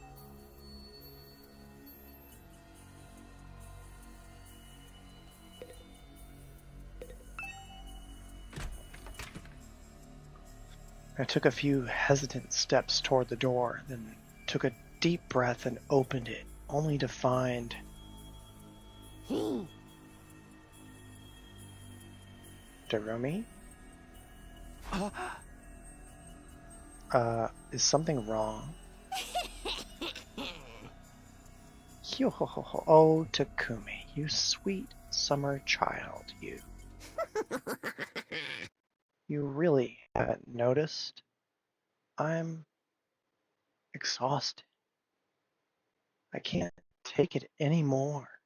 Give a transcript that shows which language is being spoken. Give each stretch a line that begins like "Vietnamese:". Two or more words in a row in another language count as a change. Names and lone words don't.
English: I took a few hesitant steps toward the door, then took a deep breath and opened it, only to find... Darumi? Is something wrong? Yo-ho-ho-ho. Oh, Takumi, you sweet summer child, you. You really haven't noticed? I'm exhausted. I can't take it anymore.